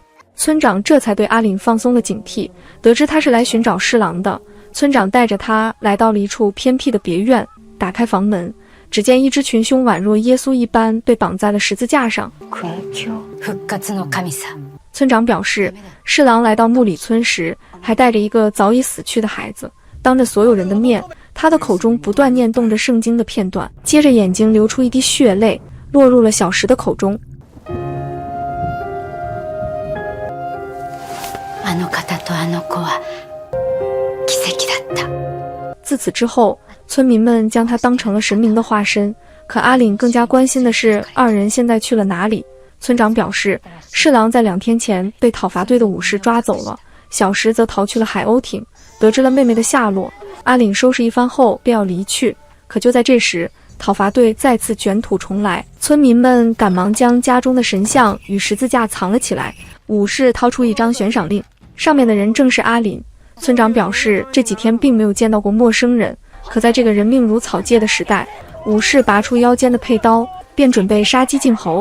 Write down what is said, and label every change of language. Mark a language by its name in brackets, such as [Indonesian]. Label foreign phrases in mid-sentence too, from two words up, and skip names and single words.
[Chinese] 村長這才對阿凜放鬆了警惕，得知他是來尋找侍郎的，村長帶着他來到了一處偏僻的別院，打開房門，只見一隻群凶宛若耶穌一般被綁在了十字架上。村長表示，侍郎來到木里村時還帶着一個早已死去的孩子，當着所有人的面，他的口中不斷念動着聖經的片段，接着眼睛流出一滴血淚，落入了小石的口中。自此之後，村民們将他当成了神明的化身。可阿凜更加關心的是二人现在去了哪裡。村長表示，侍郎在2天前被討伐隊的武士抓走了，小石則逃去了海鷗町。得知了妹妹的下落，阿凜收拾一番後便要離去。可就在這時，討伐隊再次捲土重來，村民們趕忙將家中的神像與十字架藏了起來。武士掏出一張懸賞令，上面的人正是阿凜。村長表示，這幾天並沒有見到過陌生人，可在這個人命如草芥的時代，武士拔出腰間的佩刀，便準備殺雞儆猴。